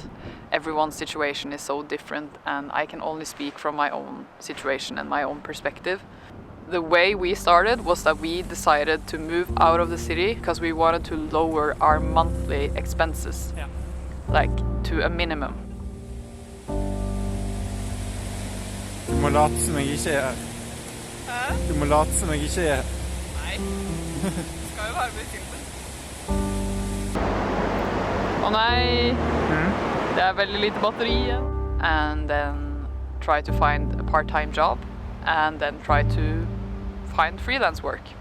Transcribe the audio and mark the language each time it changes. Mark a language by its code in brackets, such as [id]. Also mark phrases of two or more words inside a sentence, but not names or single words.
[en] Everyone's situation is so different, and I can only speak from my own situation and my own perspective. The way we started was that we decided to move out of the city because we wanted to lower our monthly expenses, like to a minimum. [no] Du må late som jeg ikke er her. Hæ? Du må late som jeg ikke er her. Nei, det skal jo være med i filmen. Å nei, det er veldig lite batteri igjen. [en] And then try to find a part-time job, and then try to find freelance work.